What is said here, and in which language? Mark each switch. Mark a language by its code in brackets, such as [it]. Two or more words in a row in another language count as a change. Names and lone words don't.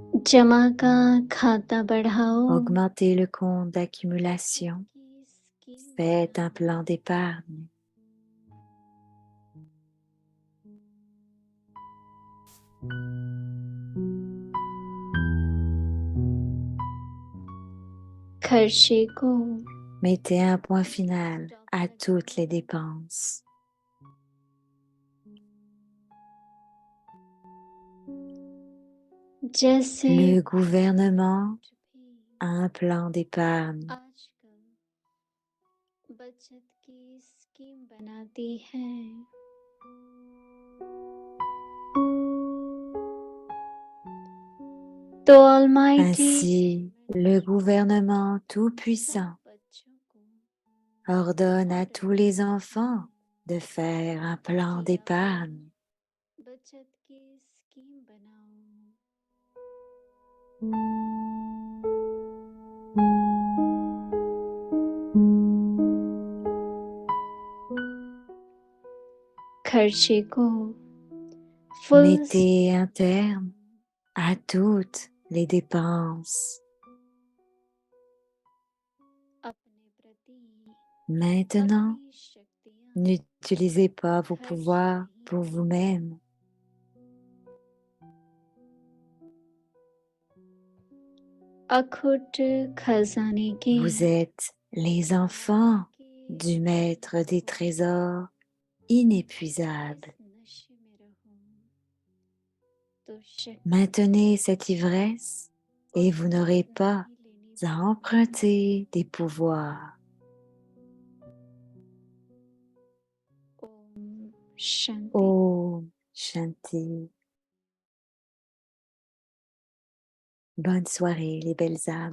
[hi] जमा का खाता बढ़ाओ। [fr] Augmentez le compte d'accumulation. [hi] की स्कीम [fr] Faites un [hi] बनाओ। [fr] plan d'épargne. [hi] खर्चे को [fr] Mettez un point final à toutes les dépenses. [hi] जैसे [fr] Le gouvernement a un plan d'épargne. [hi] आजकल बचत की स्कीम बनाती है। तो ऑलमाइटी [fr] Ainsi, le gouvernement tout-puissant [hi] बच्चों को [fr] ordonne à tous les enfants de faire un plan d'épargne. [hi] बचत की स्कीम बनाओ। खर्चे को फुल [fr] Mettez un terme à toutes les dépenses. [hi] अपने प्रति [fr] Maintenant, [hi] अपनी शक्तियाँ [fr] n'utilisez pas vos pouvoirs pour vous-même. [hi] अखुट खजाने के [fr] Vous êtes les enfants du maître des trésors inépuisables. [hi] नशे में रहो तो शक्ति [fr] Maintenez cette ivresse et vous n'aurez pas à emprunter des pouvoirs. [hi] ओम शांति। ओम शांति. [fr] Bonne soirée les belles âmes.